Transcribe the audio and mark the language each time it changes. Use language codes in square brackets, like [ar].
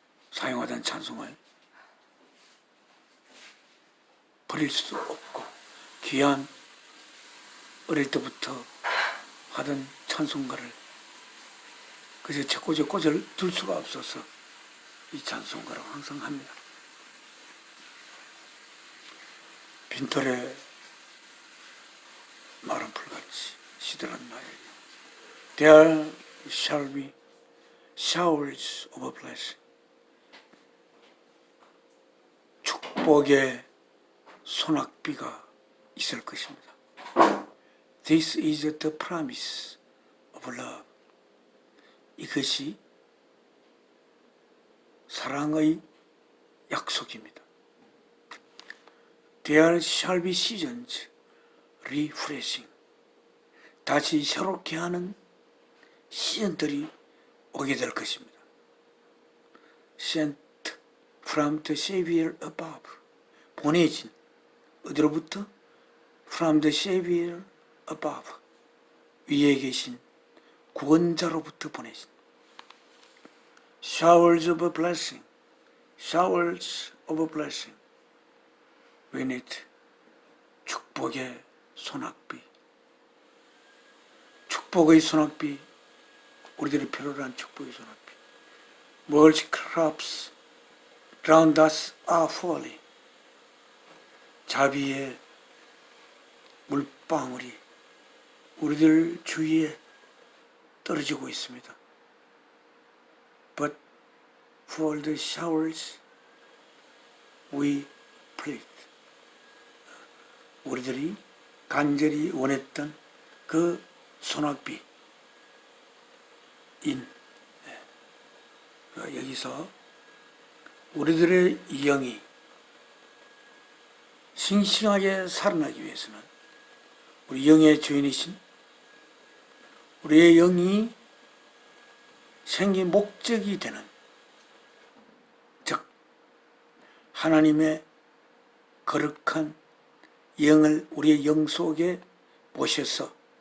[ko] 사용하던 찬송을 버릴 수도 없고 귀한 어릴 때부터 하던 찬송가를 그저 책꽂이에 둘 수가 없어서 이 찬송가를 항상 합니다. 빈털에 마른 풀같이 시들한 나에게 [en] There shall be showers of blessing. [ko] 축복의 소낙비가 있을 것입니다. [en] This is the promise of love. [ko] 이것이 사랑의 약속입니다. [en] There shall be seasons refreshing. [ko] 다시 새롭게 하는 시즌들이 오게 될 것입니다. [en] Sent from the Savior above. [ko] 보내진 어디로부터? [en] From the Savior above. [ko] 위에 계신 구원자로부터 보내신 [en] Showers of blessing. Showers of blessing. We need [ko] 축복의 소낙비. 축복의 소낙비. 우리들이 필요로 한 축복의 소낙비. [en] Mulch crops round us are falling. [ko] 자비의 물방울이 우리들 주위에 떨어지고 있습니다. [en] But for the showers we plead. [ko] 우리들이 간절히 원했던 그 소낙비인 여기서 우리들의 영이 싱싱하게 살아나기 위해서는 우리 영의 주인이신 우리의 영이 생긴 목적이 되는, 즉 하나님의 거룩한 영을 우리의 영 속에 모셔서